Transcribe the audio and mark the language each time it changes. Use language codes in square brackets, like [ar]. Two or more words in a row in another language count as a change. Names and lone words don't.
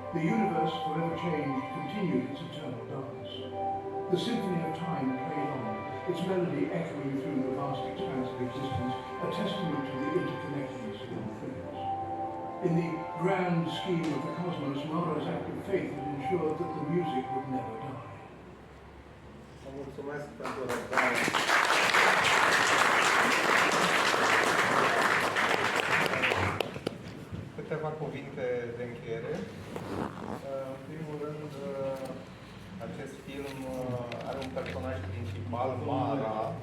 [en] the universe, forever changed, continued its eternal dance. The symphony of time played on, its melody echoing through the vast expanse of existence, a testament to the interconnectedness of all things. In the grand scheme of the cosmos, Mara's act of faith had ensured that the music would never die. [ro] Mulțumesc pentru răbdare. Câteva cuvinte de încheiere. În primul rând, acest film are un personaj principal, Mara.